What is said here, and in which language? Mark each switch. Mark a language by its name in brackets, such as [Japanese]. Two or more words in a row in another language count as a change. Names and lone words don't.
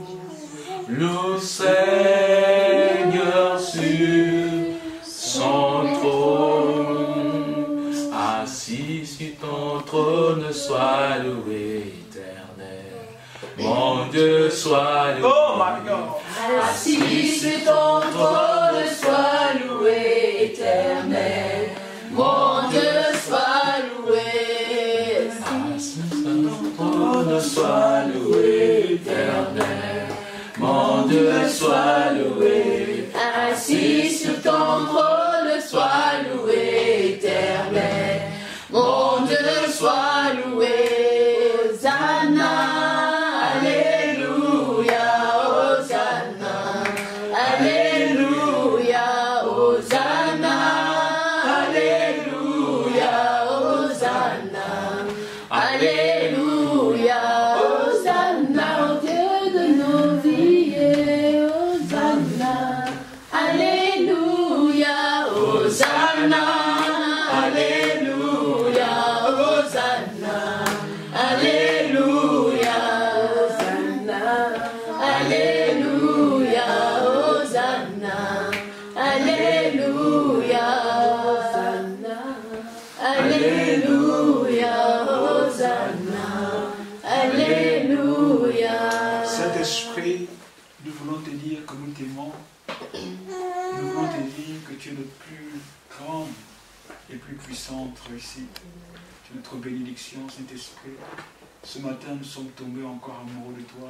[French] Le Seigneur sur son trône, assis sur ton trône, sois loué éternel. Mon Dieu, sois loué. [English] Oh my God. [French] Assis sur ton trône, sois loué éternel. Mon Dieu, sois loué. Assis sur ton trône, sois loué éternel. Mon Dieu, sois loué. Assis sur ton trône, sois loué éternel. Mon Dieu, sois loué. Hosanna, alléluia, Hosanna, alléluia, Hosanna, alléluia, Hosanna, alléluia, Hosanna, au Dieu de nos vies, Hosanna, alléluia, Hosanna, alléluia, Hosanna, alléluia, Hosanna, alléluia, Hosanna, alléluia, Hosanna, alléluia, Hosanna, alléluia. Saint-Esprit, nous voulons te dire que nous t'aimons. Nous voulons te dire que tu es notre plus grande et plus puissante réussite. Tu es notre bénédiction, Saint-Esprit. Ce matin, nous sommes tombés encore amoureux de toi.